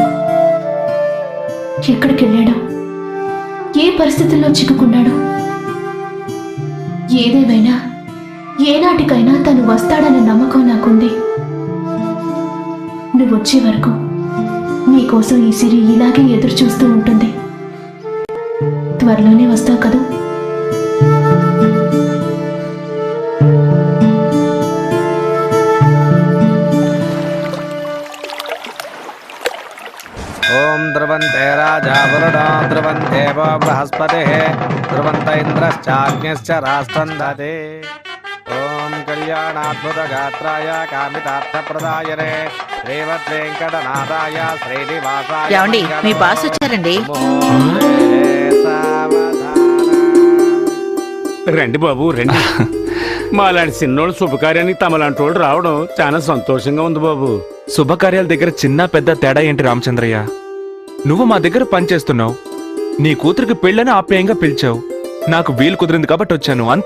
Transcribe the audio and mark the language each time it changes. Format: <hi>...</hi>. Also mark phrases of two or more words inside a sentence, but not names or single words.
<te>ఎక్కడికెళ్ళాడో, ఏ పరిస్థితుల్లో చిక్కుకున్నాడో. ఏదేమైనా ఏనాటికైనా తను వస్తాడన్న నమ్మకం నాకుంది. నువ్వొచ్చే వరకు నీకోసం ఈ సిరి ఇలాగే ఎదురు చూస్తూ ఉంటుంది. త్వరలోనే వస్తావు కదా?</te> <sa>ओम ध्रुवन्ते राजा वरुणो ध्रुवन्ते वो बृहस्पतिः ध्रुवन्त इन्द्रश्चाग्निश्च राष्ट्रं दधे। ओम कल्याणाद्भुतगात्राय कामितार्थप्रदायने श्रीमद्वेङ्कटनाथाय श्रीनिवासाय</sa> <te>ఏమండి మీ బాస్ వచ్చారండి. రండి బాబు రండి. మాలాంటి చిన్నోళ్ళు శుభకార్యానికి తమలాంటి వాళ్ళు రావడం చాలా సంతోషంగా ఉంది బాబు. శుభకార్యాల దగ్గర చిన్న పెద్ద తేడా ఏంటి రామచంద్రయ్య? నువ్వు మా దగ్గర పనిచేస్తున్నావు, నీ కూతురికి పెళ్ళని ఆప్యాయంగా పిలిచావు, నాకు వీలు కుదిరింది కాబట్టి వచ్చాను, అంతే.</te>